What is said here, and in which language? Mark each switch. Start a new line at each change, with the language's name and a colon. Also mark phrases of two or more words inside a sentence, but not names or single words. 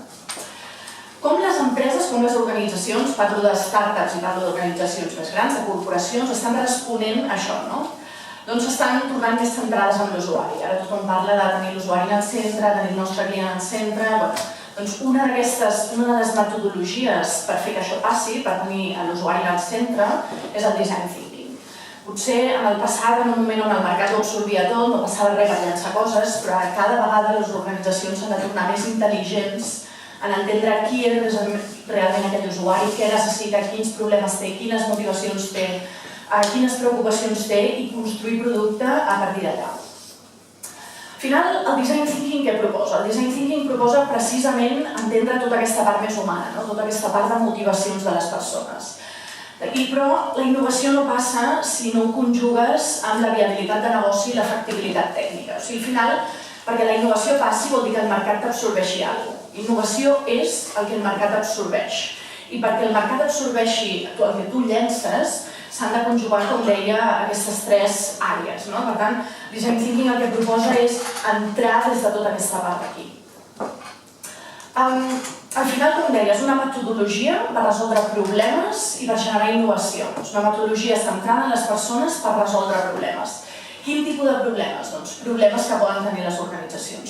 Catalan: Com les empreses, com les organitzacions, parlo de startups i parlo d'organitzacions més grans, de corporacions, estan responent a això, doncs estan tornant més centrades en l'usuari. Ara tothom parla de tenir l'usuari al centre, tenir el nostre client al centre. Doncs una de les metodologies per fer que això passi, per tenir l'usuari al centre, és el
English: design thinking.
Catalan: Potser en el passat, en un moment on el mercat ho absorbia tot, no passava res per llançar coses, però cada vegada les organitzacions s'han de tornar més intel·ligents en entendre qui és realment aquell usuari, què necessita, quins problemes té, quines motivacions té, quines preocupacions té i construir producte a partir d'allà. Al final, el
English: design thinking
Catalan: què proposa? El
English: design thinking
Catalan: proposa precisament entendre tota aquesta part més humana, tota aquesta part de motivacions de les persones. Però la innovació no passa si no ho conjugues amb la viabilitat de negoci i l'efectivitat tècnica. O sigui, al final, perquè la innovació passi vol dir que el mercat t'absorbeixi alguna cosa. Innovació és el que el mercat absorbeix. I perquè el mercat absorbeixi el que tu llences, s'han de conjugar, com deia, aquestes 3 àrees. Per tant,
English: design thinking
Catalan: el que proposa és entrar des de tota aquesta part d'aquí. Al final, com deia, és una metodologia per resoldre problemes i per generar innovació. És una metodologia centrada en les persones per resoldre problemes. Quin tipus de problemes? Doncs problemes que poden tenir les organitzacions.